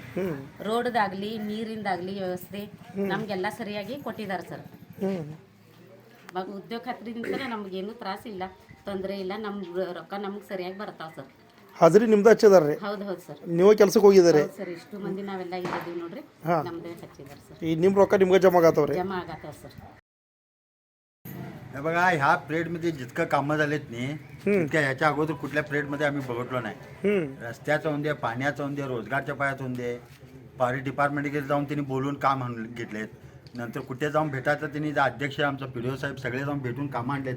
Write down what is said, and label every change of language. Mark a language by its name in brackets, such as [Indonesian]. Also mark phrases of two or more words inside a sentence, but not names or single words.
[Kannada] ರೋಡ್ದಾಗಲಿ ನೀರಿಂದಾಗಲಿ ವ್ಯವಸ್ಥೆ ನಮಗೆಲ್ಲ ಸರಿಯಾಗಿ ಕೊಟ್ಟಿದ್ದಾರೆ ಸರ್. ಉದ್ಯೋಗ ಖಾತ್ರಿದಿಂದ ನಮಗೇನು ತ್ರಾಸಿಲ್ಲ, ತೊಂದರೆ ಇಲ್ಲ. ನಮ್ಮ ರೊಕ್ಕ ನಮಗೆ ಸರಿಯಾಗಿ ಬರ್ತಾವೆ ಸರ್. ಹಾಜರಿ ನಿಮ್ದು ಹಚ್ಚಿದಾರೆ, ಹೌದು ಹೌದು ಸರ್. ನೀವು ಕೆಲಸಕ್ಕೆ ಹೋಗಿದ್ದಾರೆ ಸರ್ ಇಷ್ಟು ಮಂದಿ ನಾವೆಲ್ಲ ಇದ್ದೀವಿ ನೋಡ್ರಿ, ನಮ್ದೇ ಹಚ್ಚಿದಾರೆ ಸರ್. ಈ ನಿಮ್ಮ ರೊಕ್ಕ ನಿಮ್ಗೆ ಜಮಾ ಆಗತ್ತವ್ರಿ? जमा ಆಗತ್ತಾವ सर. [Marathi] हे बघा, ह्या पिरियडमध्ये जितकं कामं झालेत नी तितक्या ह्याच्या अगोदर कुठल्या पिरियडमध्ये आम्ही बघितलो नाही. रस्त्याचं होऊन दे, पाण्याचं होऊन दे, रोजगारच्या पायात होऊन दे, पारी डिपार्टमेंटकडे जाऊन त्यांनी बोलून काम आणून घेतलेत. नंतर कुठे जाऊन भेटायचं त्यांनी अध्यक्ष आमचा पी डी ओ साहेब सगळे जाऊन भेटून कामं आणलेत.